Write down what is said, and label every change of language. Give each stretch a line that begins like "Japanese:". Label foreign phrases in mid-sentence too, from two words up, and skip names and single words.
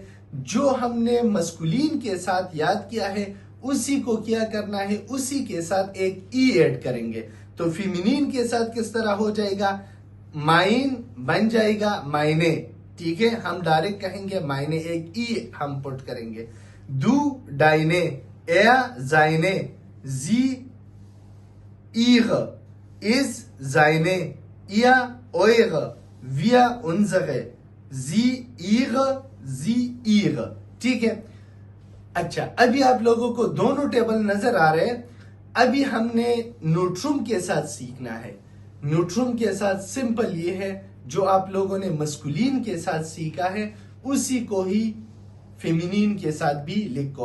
Hindi: जो हमने मस्कुलिन के साथ याद किया है उसी को क्या करना है, उसी के साथ एक ई ऐड करेंगे। तो फेमिनिन के साथ किस तरह हो जाएगा, माइन बन जाएगा मायने, ठीक है। हम डायरेक्ट कहेंगे मायने, एक ई हम पुट करेंगे।
German: du deine, er seine, sie ihre, is seine, ihr eure, wir unsere, sie ihre, sie ihre,
Hindi: ठीक है। अच्छा, अभी आप लोगों को दोनों टेबल नजर आ रहे हैं। अभी हमने न्यूट्रम के साथ सीखना है। न्यूट्रम के साथ सिंपल ये है, जो आप लोगों ने मस्कुलिन के साथ सीखा है उसी को ही फेमिनिन के साथ भी लिखो।